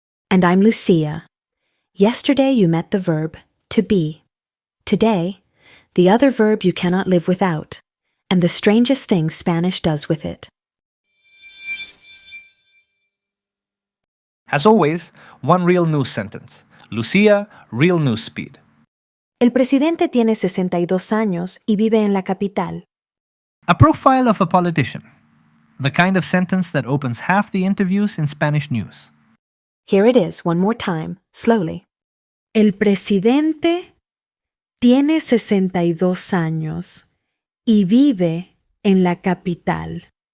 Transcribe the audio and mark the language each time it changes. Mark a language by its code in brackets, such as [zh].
[en] And I'm Lucia. Yesterday you met the verb to be. Today, the other verb you cannot live without, and the strangest thing Spanish does with it. As always, one real news sentence. Lucia, real news speed. [es] El presidente tiene 62 años y vive en la capital. [en] A profile of a politician. The kind of sentence that opens half the interviews in Spanish news. Here it is, one more time, slowly. [es] El presidente tiene 62 años y vive en la capital.